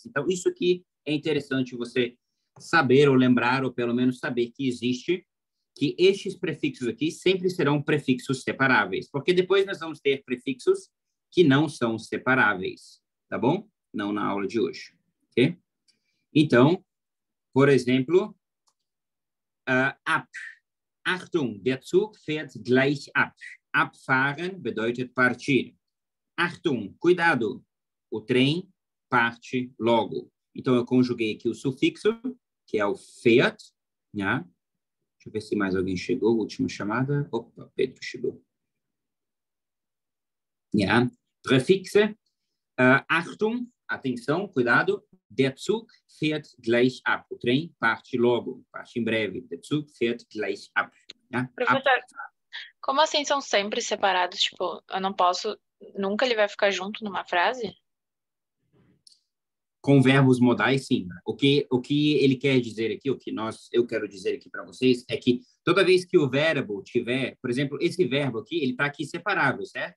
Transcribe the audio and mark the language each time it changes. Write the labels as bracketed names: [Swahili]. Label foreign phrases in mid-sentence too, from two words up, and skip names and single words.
[Portuguese] Então, isso aqui é interessante você saber ou lembrar, ou pelo menos saber que existe, que estes prefixos aqui sempre serão prefixos separáveis, porque depois nós vamos ter prefixos que não são separáveis, tá bom? Não na aula de hoje, ok? Então, por exemplo, ab. [German] Achtung, der Zug fährt gleich ab. Abfahren bedeutet partir. Achtung, [Portuguese] cuidado, o trem parte logo. Então, eu conjuguei aqui o sufixo, que é o fährt, né? Deixa eu ver se mais alguém chegou, última chamada. Opa, Pedro chegou. [German] Ja, Präfixe. Achtung, [Portuguese] atenção, cuidado. [German] Der Zug fährt gleich ab. [Portuguese] O trem parte logo, parte em breve. [German] Der Zug fährt gleich ab. Ja? [Portuguese] Professor, como assim são sempre separados? Tipo, eu não posso... Nunca ele vai ficar junto numa frase? Com verbos modais, sim. O que ele quer dizer aqui, eu quero dizer aqui para vocês, é que toda vez que o verbo tiver, por exemplo, esse verbo aqui, ele está aqui separável, certo?